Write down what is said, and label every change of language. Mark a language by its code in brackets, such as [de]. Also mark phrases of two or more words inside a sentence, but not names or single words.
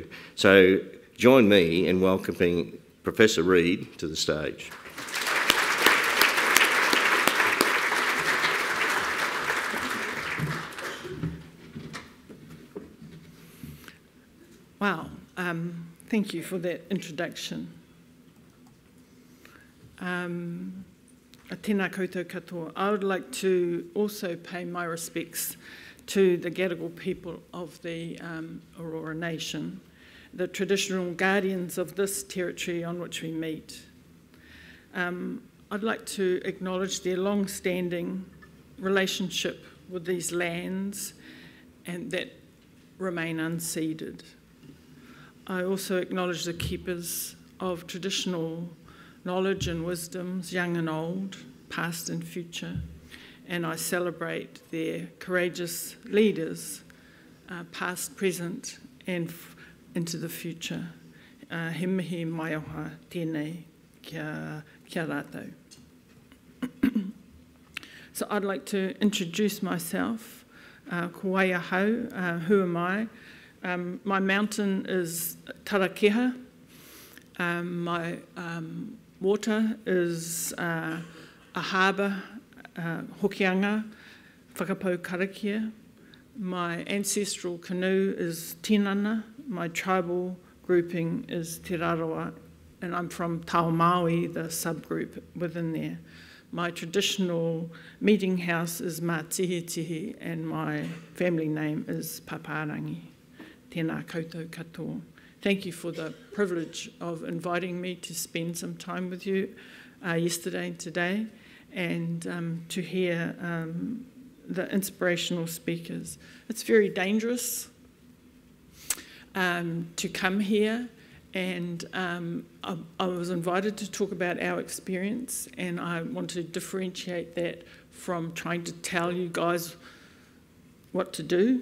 [en] So join me in welcoming Professor Reid to the stage. Wow, thank you for that introduction. [mi] Tēnā koutou katoa. [en] I would like to also pay my respects to the Gadigal people of the Aurora Nation, the traditional guardians of this territory on which we meet. I'd like to acknowledge their long-standing relationship with these lands and that remain unceded. I also acknowledge the keepers of traditional knowledge and wisdoms, young and old, past and future, and I celebrate their courageous leaders, past, present, and into the future. [mi] He mihi mai oha tēnei kia rātou. [en] So I'd like to introduce myself. [mi] Ko waia hau, [en] who am I? My mountain is Tarakeha. My water is a harbour, Hokianga, Whakapau Karakia. My ancestral canoe is Tinana. My tribal grouping is Te Rarawa, and I'm from Taumaui, the subgroup within there. My traditional meeting house is Mātihitihi, and my family name is Papaarangi. [mi] Tēnā koutou katoa. [en] Thank you for the privilege of inviting me to spend some time with you yesterday and today, and to hear the inspirational speakers. It's very dangerous to come here, and I was invited to talk about our experience, and I want to differentiate that from trying to tell you guys what to do.